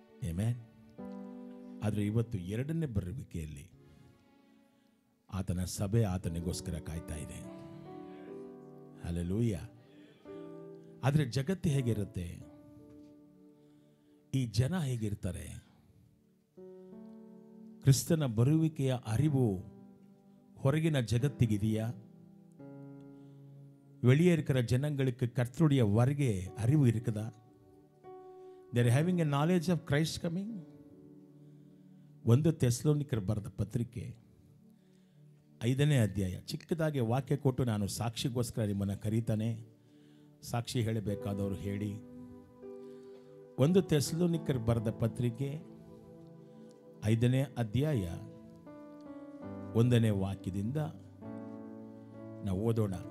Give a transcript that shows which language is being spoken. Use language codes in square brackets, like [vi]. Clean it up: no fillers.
[kn] Amen. ಆದರೆ ಇವತ್ತು ಎರಡನೇ ಬರುವಿಕೆಯಲ್ಲಿ ಆತನ ಸಭೆ ಆತನಿಗೋಸ್ಕರ ಕಾಯ್ತಾ ಇದೆ. ಹಲ್ಲೆಲೂಯಾ. ಆದರೆ ಜಗತ್ತು ಹೇಗಿರುತ್ತೆ, ಈ ಜನ ಹೇಗಿರ್ತಾರೆ, ಕ್ರಿಸ್ತನ ಬರುವಿಕೆಯ ಅರಿವು ಹೊರಗಿನ ಜಗತ್ತಿಗಿದೆಯಾ? [ta] வெளியே இருக்கிற ஜனங்களுக்கு கர்த்தருடைய வருகை அறிவு இருக்குதா? [en] they are having a knowledge of Christ coming. [kn] 1 ಥೆಸಲೋನಿಕರ ಬರೆದ ಪತ್ರಿಕೆ 5ನೇ ಅಧ್ಯಾಯ, ಚಿಕ್ಕದಾಗಿ ವಾಕ್ಯ ಕೊಟ್ಟು ನಾನು ಸಾಕ್ಷಿಗೋಸ್ಕರ ನಿಮ್ಮನ್ನು ಕರೀತಾನೆ. ಸಾಕ್ಷಿ ಹೇಳಬೇಕಾದವರು ಹೇಳಿ. 1 ಥೆಸಲೋನಿಕರ ಬರೆದ ಪತ್ರಿಕೆ 5ನೇ ಅಧ್ಯಾಯ 1ನೇ ವಾಕ್ಯದಿಂದ ನಾವು ಓದೋಣ.